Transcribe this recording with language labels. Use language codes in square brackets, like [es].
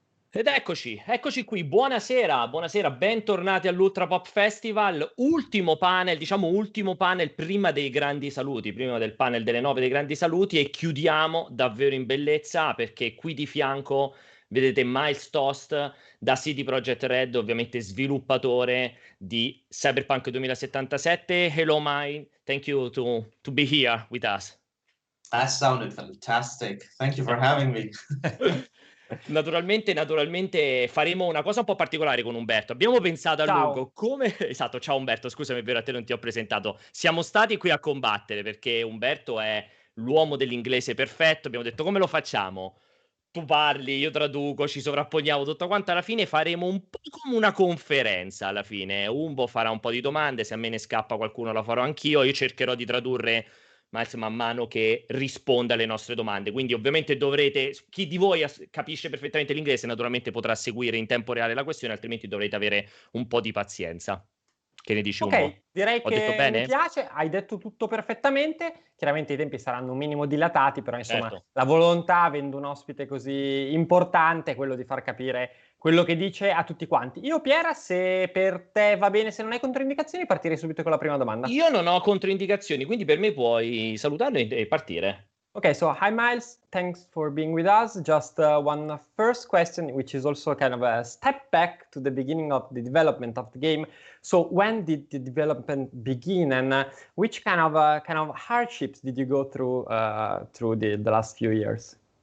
[it] Ed eccoci qui, buonasera, bentornati all'Ultra Pop Festival, ultimo panel prima dei grandi saluti, prima del panel delle 9 dei grandi saluti, e chiudiamo davvero in bellezza perché qui di fianco vedete Miles Tost da CD Projekt Red, ovviamente sviluppatore di Cyberpunk 2077. [en] Hello Mike, thank you to be here with us. That sounded fantastic. Thank you for having me. [it] Naturalmente faremo una cosa un po' particolare con Umberto. Abbiamo pensato a lungo come... Esatto, ciao Umberto, scusami, è vero, a te non ti ho presentato. Siamo stati qui a combattere perché Umberto è l'uomo dell'inglese perfetto. Abbiamo detto come lo facciamo? Tu parli, io traduco, ci sovrapponiamo tutto quanto. Alla fine faremo un po' come una conferenza. Alla fine Umbo farà un po' di domande, se a me ne scappa qualcuno la farò anch'io. Io cercherò di tradurre Miles man mano che risponda alle nostre domande. Quindi ovviamente dovrete, chi di voi capisce perfettamente l'inglese naturalmente potrà seguire in tempo reale la questione, altrimenti dovrete avere un po' di pazienza. Che ne dici, Umbo? Ok, direi Ho detto che bene? mi piace, hai detto tutto perfettamente, chiaramente i tempi saranno un minimo dilatati, però insomma Certo. La volontà, avendo un ospite così importante, è quello di far capire quello che dice a tutti quanti. Io, Piera, se per te va bene, se non hai controindicazioni, partirei subito con la prima domanda. Io non ho controindicazioni, quindi per me puoi salutarlo e partire. [en] Okay, so hi Miles, thanks for being with us. Just one first question, which is also kind of a step back to the beginning of the development of the game. So when did the development begin, and which kind of hardships did you go through through the last few years?